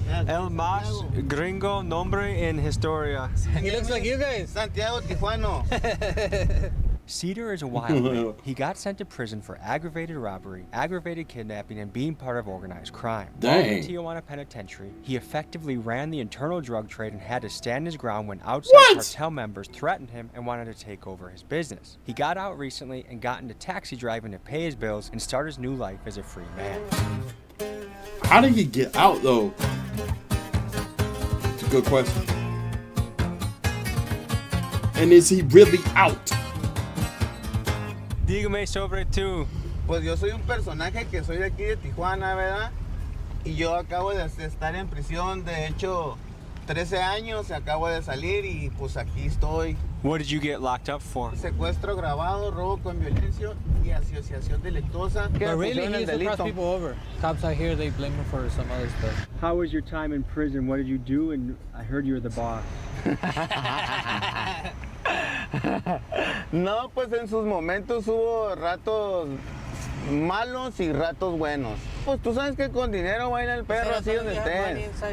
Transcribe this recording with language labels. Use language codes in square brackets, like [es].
[es] El más gringo nombre en historia. [en] He looks like you guys. Santiago Tijuano. Cedar is a wild man. He got sent to prison for aggravated robbery, aggravated kidnapping, and being part of organized crime. While in the Tijuana Penitentiary, he effectively ran the internal drug trade and had to stand his ground when outside cartel members threatened him and wanted to take over his business. He got out recently and got into taxi driving to pay his bills and start his new life as a free man. How did he get out, though? It's a good question. And is he really out? [es] Dígame sobre tú. Pues yo soy un personaje que soy de aquí de Tijuana, ¿verdad? Y yo acabo de estar en prisión, de hecho, 13 años, acabo de salir y pues aquí estoy. [en] What did you get locked up for? [es] Secuestro agravado, robo con violencia y asociación delictuosa. [en] But really, he used to cross people over. Cops out here, they blame him for some other stuff. How was your time in prison? What did you do? And I heard you were the boss. [es] No, pues en sus momentos hubo ratos malos y ratos buenos. Pues tú sabes que con dinero baila el perro así donde estés.